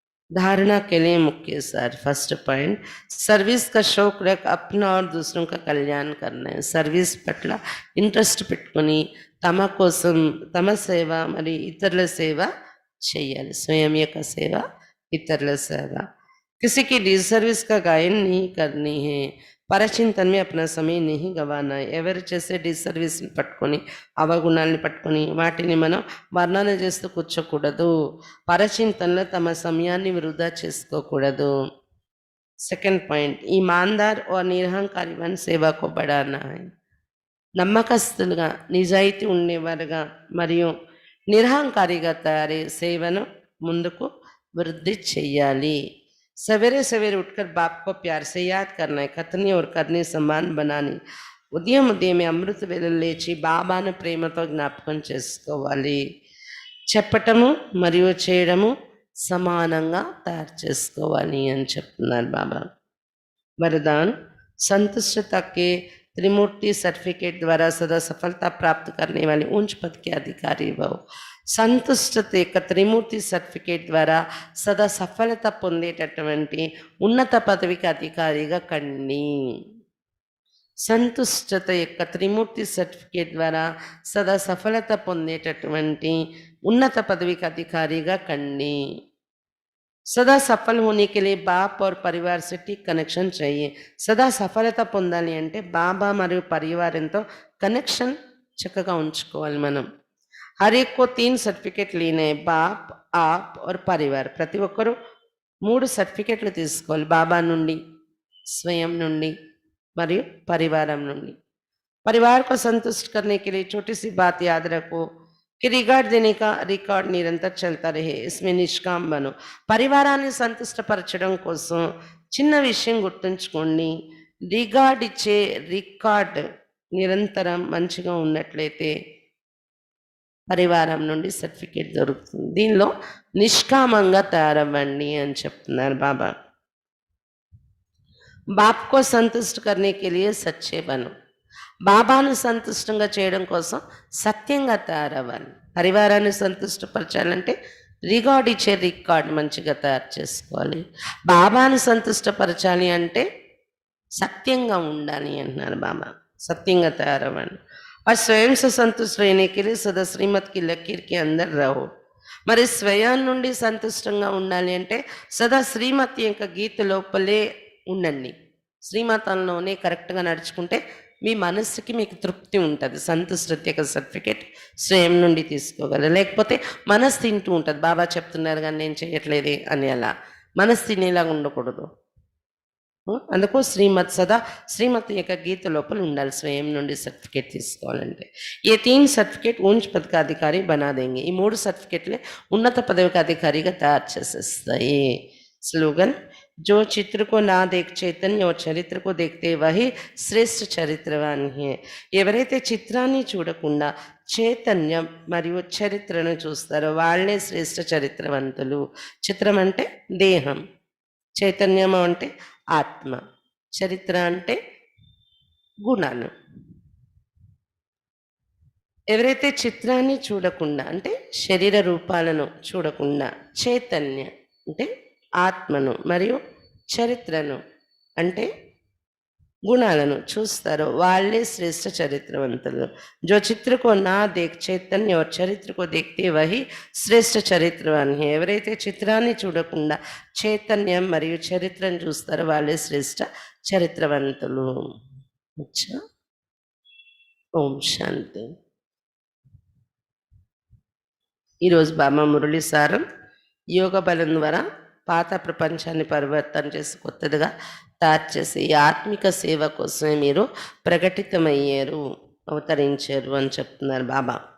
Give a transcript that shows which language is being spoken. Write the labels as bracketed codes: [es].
[hi] धारणा के लिए मुख्य सार. फर्स्ट पॉइंट, सर्विस का शौक रख अपना और दूसरों का कल्याण करना है. [te] సర్వీస్ పట్ల ఇంట్రెస్ట్ పెట్టుకొని తమ కోసం తమ సేవ మరి ఇతరుల సేవ చేయాలి. స్వయం యొక్క సేవ, ఇతరుల సేవ. [hi] किसी की डिसर्विस का गायन नहीं करनी है. పరచింతన में अपना समय नहीं गवाना है. [te] ఎవరు చేసే డిసర్వీస్ని పట్టుకొని, అవగుణాలని పట్టుకొని వాటిని మనం వర్ణన చేస్తూ కూర్చోకూడదు. పరచింతనలో తమ సమయాన్ని వృధా చేసుకోకూడదు. [en] second point, [hi] ईमानदार और निरहंकारी वन सेवा को बढ़ाना है. [te] నమ్మకస్తులుగా, నిజాయితీ ఉండేవారుగా మరియు నిరహంకారిగా తయారై సేవను ముందుకు వృద్ధి చెయ్యాలి. [hi] सवेरे सवेरे उठकर बाप को प्यार से याद करना है. कथनी और करनी समान बनानी. [te] ఉదయం ఉదయమే అమృత వేళలు లేచి బాబాను ప్రేమతో జ్ఞాపకం చేసుకోవాలి. చెప్పటము మరియు చేయడము సమానంగా తయారు చేసుకోవాలి అని చెప్తున్నారు బాబా. [hi] वरदान, संतुष्टता के त्रिमूर्ति सर्टिफिकेट द्वारा सदा सफलता प्राप्त करने वाले उच्च पद के अधिकारी भव. [te] సంతుష్టత యొక్క త్రిమూర్తి సర్టిఫికేట్ ద్వారా సదా సఫలత పొందేటటువంటి ఉన్నత పదవికి అధికారిగా కండి. సంతుష్టత యొక్క త్రిమూర్తి సర్టిఫికేట్ ద్వారా సదా సఫలత పొందేటటువంటి ఉన్నత పదవికి అధికారిగా కండి. [hi] सदा सफल होने के लिए बाप और परिवार से ठीक कनेक्शन चाहिए. [te] సదా సఫలత పొందాలి అంటే బాబా మరియు పరివారంతో కనెక్షన్ చక్కగా ఉంచుకోవాలి మనం. [hi] हर एक को 3 सर्टिफिकेट लेने हैं, बाप, आप और परिवार. [te] ప్రతి ఒక్కరూ 3 సర్టిఫికెట్లు తీసుకోవాలి, బాబా నుండి, స్వయం నుండి మరియు పరివారం నుండి. [hi] परिवार को संतुष्ट करने के लिए छोटी सी बात याद रखो कि रिगार्ड देने का रिकॉर्ड निरंतर चलता रहे, इसमें निष्काम बनो. [te] పరివారాన్ని సంతుష్టపరచడం కోసం చిన్న విషయం గుర్తుంచుకోండి. రిగార్డ్ ఇచ్చే రికార్డ్ నిరంతరం మంచిగా ఉన్నట్లయితే పరివారం నుండి సర్టిఫికేట్ దొరుకుతుంది. దీనిలో నిష్కామంగా తయారవ్వండి అని చెప్తున్నారు బాబా. [hi] బాప్ కో సంతుష్ట కర్నే కే లియే సచ్చే బనో. [te] బాబాను సంతుష్టంగా చేయడం కోసం సత్యంగా తయారవ్వాలి. పరివారాన్ని సంతుష్టపరచాలంటే రికార్డ్ ఇచ్చే రికార్డ్ మంచిగా తయారు చేసుకోవాలి. బాబాను సంతుష్టపరచాలి అంటే సత్యంగా ఉండాలి అంటున్నారు బాబా. సత్యంగా తయారవ్వండి. [hi] और स्वयं से संतुष्ट रहने के लिए सदा श्रीमत की लकीर के अंदर रहो. [te] మరి స్వయం నుండి సంతుష్టంగా ఉండాలి అంటే సదా శ్రీమతి యొక్క గీత లోపలే ఉండండి. శ్రీమతంలోనే కరెక్ట్గా నడుచుకుంటే మీ మనస్సుకి మీకు తృప్తి ఉంటుంది. సంతుష్టత యొక్క సర్టిఫికేట్ స్వయం నుండి తీసుకోగలరు. లేకపోతే మనసు తింటూ ఉంటుంది, బాబా చెప్తున్నారు కానీ నేను చేయట్లేదే అని. అలా మనసు తినేలాగా ఉండకూడదు. అందుకు సదా శ్రీమతి యొక్క గీత లోపల ఉండాలి స్వయం నుండి సర్టిఫికేట్ తీసుకోవాలంటే. ఏ 3 సర్టిఫికేట్ [hi] ऊंच पद का अधिकारी बना देंगे. [te] ఈ 3 సర్టిఫికేట్లే ఉన్నత పదవికి అధికారిగా తయారు చేసేస్తాయి. స్లోగన్, [hi] जो चित्र को ना देख చైతన్య और చరిత్ర को देखते वही శ్రేష్ఠ చరిత్రవాన్ है. [te] ఎవరైతే చిత్రాన్ని చూడకుండా చైతన్యం మరియు చరిత్రను చూస్తారో వాళ్ళే శ్రేష్ఠ చరిత్రవంతులు. చిత్రం అంటే దేహం, చైతన్యం అంటే ఆత్మ, చరిత్ర అంటే గుణాలు. ఎవరైతే చిత్రాన్ని చూడకుండా అంటే శరీర రూపాలను చూడకుండా చైతన్య అంటే ఆత్మను మరియు చరిత్రను అంటే గుణాలను చూస్తారో వాళ్ళే శ్రేష్ఠ చరిత్రవంతులు. [hi] जो चित्र को ना देख चैतन्य और चरित्र को देखते वही శ్రేష్ఠ చరిత్రవాన్ है. [te] ఎవరైతే చిత్రాన్ని చూడకుండా చైతన్యం మరియు చరిత్రను చూస్తారో వాళ్ళే శ్రేష్ఠ చరిత్రవంతులు. అచ్చా, ఓం శాంతి. ఈరోజు బాబా మురళి సారం యోగ బలం ద్వారా పాత ప్రపంచాన్ని పరివర్తన చేసి కొత్తదిగా తయారు చేసి ఈ ఆత్మిక సేవ కోసమే మీరు ప్రకటితమయ్యారు, అవతరించారు అని చెప్తున్నారు బాబా.